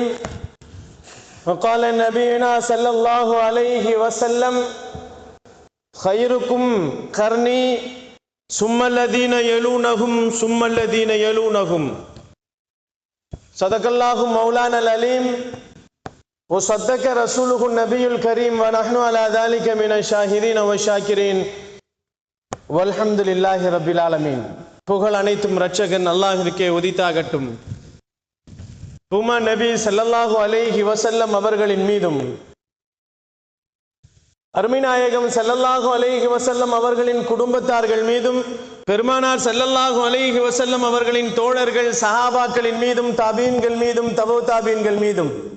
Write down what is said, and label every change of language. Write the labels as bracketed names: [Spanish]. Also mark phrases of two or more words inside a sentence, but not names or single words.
[Arabic] وقال نبينا صلى الله عليه وسلم خيركم قرني ثم الذين يلونهم ثم الذين يلونهم. صدق الله مولانا العليم. وصدق رسوله النبي الكريم ونحن على ذلك من الشاهدين والشاكرين والحمد لله رب العالمين. [Tamil] புகழ் அனைத்தும் இரட்சகன் அல்லாஹ்விற்கே உரித்தாகட்டும். பூமா நபி [Arabic] صلى الله عليه وسلم [Tamil] அவர்களின் மீதும் அருமைநாயகம் [Arabic] صلى الله عليه وسلم [Tamil] அவர்களின் குடும்பத்தார்கள் மீதும் பெருமானார் [Arabic] صلى الله عليه وسلم [Tamil] அவர்களின் தோழர்கள் சஹாபாக்களின் மீதும் தாபீன்கள் மீதும் தபூ தாபீன்கள் மீதும்